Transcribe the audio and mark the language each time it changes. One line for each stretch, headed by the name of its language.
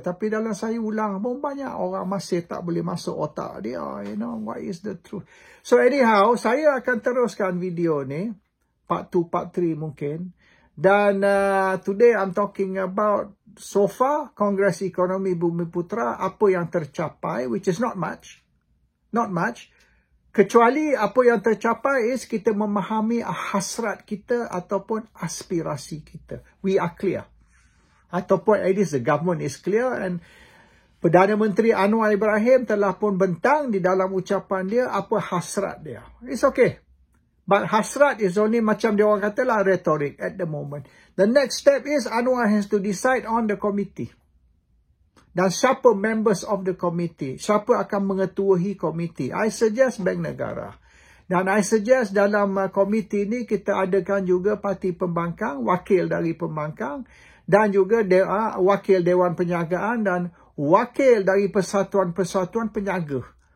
Malay: Tapi dalam saya ulang pun banyak orang masih tak boleh masuk otak dia.
English: You know, what is the truth? So anyhow,
Malay: saya akan teruskan video ni.
English: Part 2, part 3
Malay: mungkin. Dan
English: today I'm talking about so far, Kongres Ekonomi Bumiputra,
Malay: apa yang tercapai,
English: which is not much. Not much.
Malay: Kecuali apa yang tercapai is kita memahami hasrat kita ataupun aspirasi kita.
English: We are clear.
Malay: Ataupun
English: at least the government is clear, and
Malay: Perdana Menteri Anwar Ibrahim telah pun bentang di dalam ucapan dia apa hasrat dia.
English: It's okay. But hasrat is only
Malay: macam dia orang katalah
English: rhetoric at the moment. The next step is Anwar has to decide on the committee.
Malay: Dan siapa
English: members of the committee?
Malay: Siapa akan mengetuahi komiti?
English: I suggest
Malay: Bank Negara. Dan
English: I suggest
Malay: dalam komiti ni kita adakan juga parti pembangkang, wakil dari pembangkang, dan juga wakil Dewan Penjagaan dan wakil dari persatuan-persatuan penyaga.